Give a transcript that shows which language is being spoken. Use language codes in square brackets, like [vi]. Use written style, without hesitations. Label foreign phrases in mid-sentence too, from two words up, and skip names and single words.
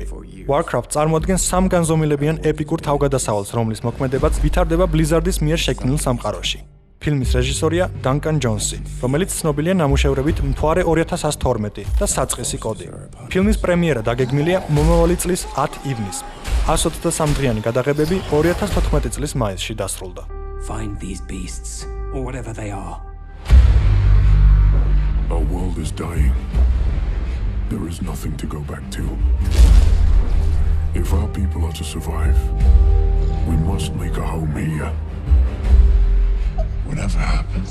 [ka] Warcraft წარმოადგენს სამგანზომილებიან ეპიკურ თავგადასავალს, რომლის მოქმედებაც ვითარდება Blizzard-ის მიერ შექმნილ სამყაროში. ფილმის რეჟისორია Duncan Jones-ი, რომელიც ცნობილია ნამუშევრებით მთვარე 2012 და საწყისი კოდი. ფილმის პრემიერა დაგეგმილია მომავალი წლის 10 ივნისს. 123 დღიანი გადაღებები 2014 წლის მაისში დასრულდა. [en] Find these beasts, or whatever they are. Our world is dying. There is nothing to go back to. If our people are to survive, we must make a home here. Whatever happens.